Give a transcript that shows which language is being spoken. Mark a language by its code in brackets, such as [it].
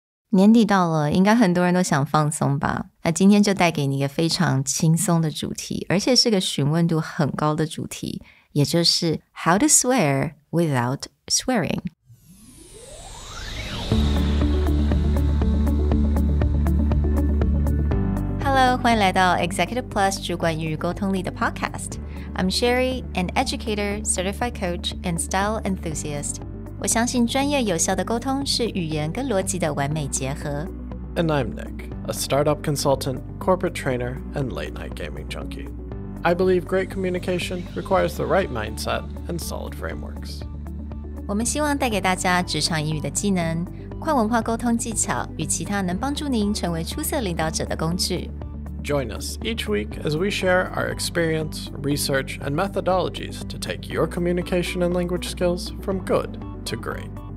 [zh] 年底到了，应该很多人都想放松吧，那今天就带给你一个非常轻松的主题，而且是个询问度很高的主题，也就是 [en] How to swear without swearing。 [zh] Hello， 欢迎来到 Executive Plus 主管与沟通力的 Podcast。 [en] I'm Sherry, an educator, certified coach, and style enthusiast。 [zh] 我相信专业有效的沟通是语言跟逻辑的完美结合。 [en] And I'm Nick, a startup consultant, corporate trainer, and late-night gaming junkie. I believe great communication requires the right mindset and solid frameworks. [zh] 我们希望带给大家职场英语的技能、跨文化沟通技巧与其他能帮助您成为出色领导者的工具。 [en] Join us each week as we share our experience, research, and methodologies to take your communication and language skills from good to great.